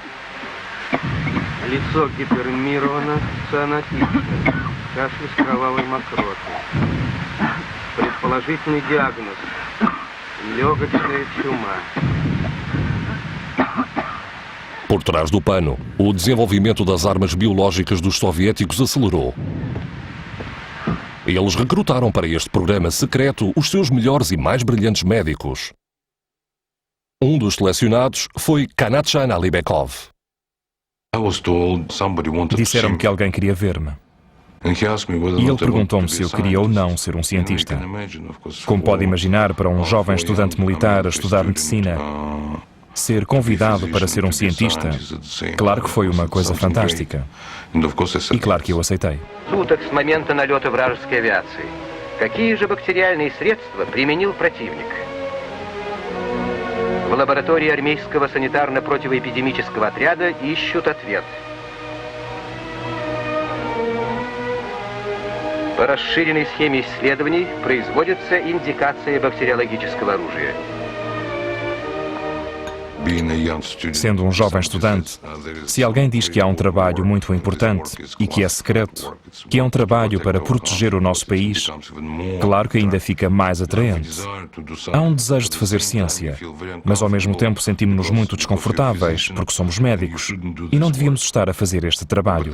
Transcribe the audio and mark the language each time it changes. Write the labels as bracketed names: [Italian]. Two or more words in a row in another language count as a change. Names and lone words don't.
[Russian] Лицо гипермировано, цианотично, кашель с кровавой мокротой. Предположительный диагноз – легочная чума. [Portuguese] Por trás do pano, o desenvolvimento das armas biológicas dos soviéticos acelerou. Eles recrutaram para este programa secreto os seus melhores e mais brilhantes médicos. Um dos selecionados foi Kanatchan Alibekov. Disseram-me que alguém queria ver-me. E ele perguntou-me se eu queria ou não ser um cientista. Como pode imaginar, para um jovem estudante militar a estudar medicina, ser convidado para ser um cientista, claro que foi uma coisa fantástica. E claro que eu aceitei. [Russian] Суток с момента налета вражеской авиации. Какие же бактериальные средства применил противник? В лаборатории армейского санитарно-противоэпидемического отряда ищут ответ. По расширенной схеме исследований производится индикация бактериологического оружия. [Portuguese] Sendo um jovem estudante, se alguém diz que há um trabalho muito importante e que é secreto, que é um trabalho para proteger o nosso país, claro que ainda fica mais atraente. Há um desejo de fazer ciência, mas ao mesmo tempo sentimos-nos muito desconfortáveis porque somos médicos e não devíamos estar a fazer este trabalho.